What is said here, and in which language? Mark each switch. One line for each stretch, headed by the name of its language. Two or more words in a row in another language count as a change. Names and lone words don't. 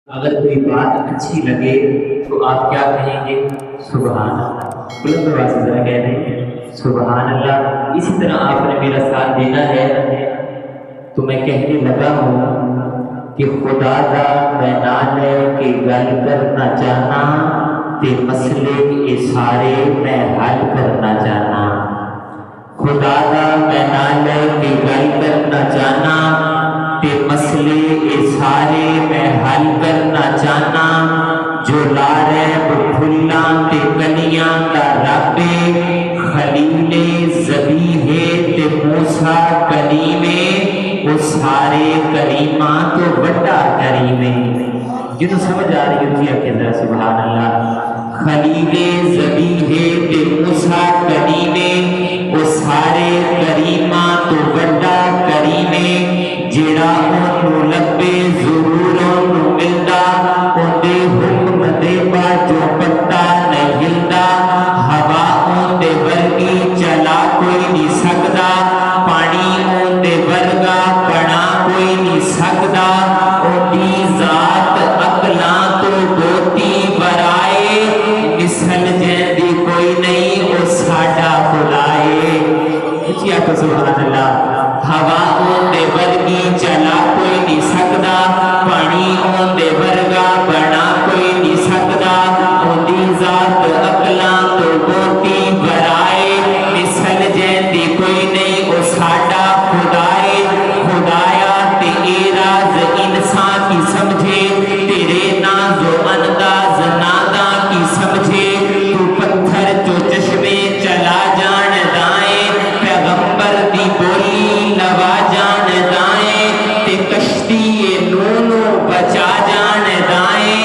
Urdu: اگر کوئی بات اچھی لگے تو آپ کیا کہیں گے؟ سبحان اللہ۔ بلند آواز سے ذرا کہہ دیں سبحان اللہ۔ اسی طرح آپ نے میرا ساتھ دینا ہے تو میں کہنے لگا ہوں کہ
Punjabi: خدا دا میں نال کے گل کرنا چاہنا تے مسئلے اے سارے میں حل کرنا چاہنا۔ خدا دا میں نال کے گل کرنا چاہنا تے مسئلے اے سارے میں حل کرنا چاہنا۔ جو لاریب پھلاں تے کلیاں دا رب خلیل ذبیح تے موسیٰ کلیم وہ سارے کریماں تو بڑا کریم ہے۔
Urdu: جنہوں سمجھ آ رہی ہوتی ہے کہ ذرا سبحان اللہ۔
Punjabi: خلیل ذبیح تے موسیٰ کلیم وہ سارے کریماں تو بڑا کریم ہے۔ جیڑا انہوں لبے ضرور انہوں ملدا اندے حکم دے باجو پتا نہیں ہلدا۔ ہوا اندے ورگی چلا کوئی نہیں سکدا، پانی اندے ورگا بنا کوئی نہیں سکدا۔ اندی ذات عقلاں تو بوتی برائے، مثل جیندی کوئی نہیں وہ ساڈا خدائے۔ اچھی آکھو سبحان اللہ۔ ہوا اندے ورگی چلا کوئی نہیں سکدا، پانی اندے ورگا بنا کوئی نہیں سکدا۔ اندی ذات عقلاں تو بوتی برائے، مثل جیندی کوئی نہیں وہ ساڈا خدائے۔ خدایا تے اے راز انسان کی سمجھے، تیرے ناز و انداز نادا کی سمجھے۔ تو پتھر جو چشمے چلا جان دائیں، پیغمبر دی بولی لوا جان دائیں، تے کشتی نونو بچا جان دائیں۔